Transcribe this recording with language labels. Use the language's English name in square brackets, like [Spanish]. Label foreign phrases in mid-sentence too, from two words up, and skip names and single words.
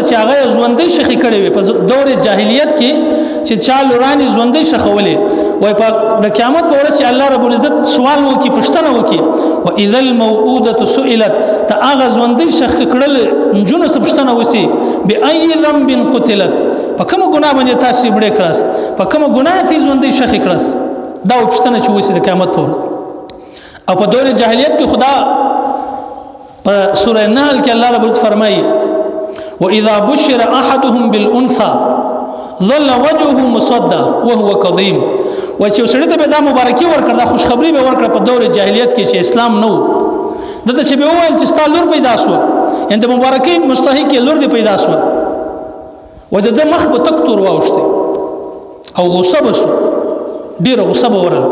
[Pashto] چې هغه ژوندۍ شخې کړې وي په دور جاهلیت کې چې چا لورانې ژوندۍ شخولې، وای په د قیامت په ورځ چې الله رب العزت سوال وکړي پوښتنه وکړي [Arabic] واذا الموءودة سئلت، [Pashto] د هغه ژوندۍ شخې کړل نجونو څخه پوښتنه وشي [Arabic] بأي ذنب قتلت، [Pashto] په کومه ګناه باندې تاسو بړې کړاست، په کومه ګناه ته ژوندۍ شخې کړاست، دا پوښتنه چې وشي د قیامت په ورځ. او په دور جاهلیت کې خدا سورة النحل کې الله رب العزت فرمایي [Arabic] واذا بشر احدهم بالانثى ظل وجهه مسودا وهو كظيم. [Pashto] و چې سړی ته به دا مبارکي ورکړه، دا خوشخبری به ورکړه په دور جاهلیت کې چې اسلام نو دته چې به وویل چې ستا لور پیدا شو، یعنی د مبارکي مستحق لور دی پیدا شو، و د مخ په تک تور واوښته او غصه بشو، ډیره غصه به ورله.